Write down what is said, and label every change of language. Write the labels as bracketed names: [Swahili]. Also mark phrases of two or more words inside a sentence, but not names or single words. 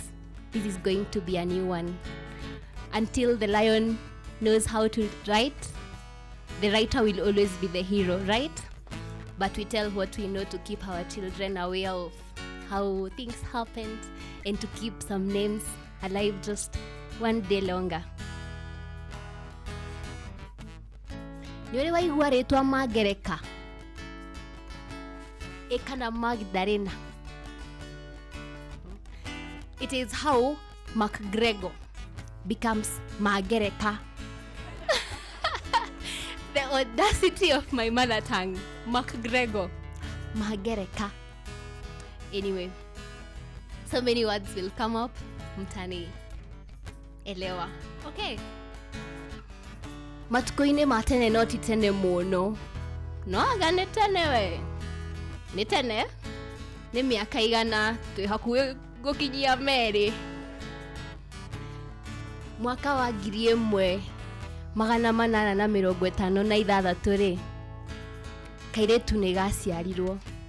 [English] This is going to be a new one. Until the lion knows how to write, the writer will always be the hero, right? But we tell what we know to keep our children aware of how things happened and to keep some names alive just one day longer. [Kikuyu] Niwe waigua ritwa Magereka ekana Magdalena. [English] It is how McGregor becomes Magereka. The audacity of my mother tongue. McGregor, Magereka. Anyway, so many words will come up. [Swahili] Mtani elewa. [Kikuyu] Okay. Matuko-inĩ ma tene no ti tene mũno. No aga nĩ tene we. Nĩ tene? Nĩ mĩaka igana twĩ hakuhĩ gũkinyia merĩ. Mwaka wa 1856 rĩ, kairĩtu nĩ gaciarirwo.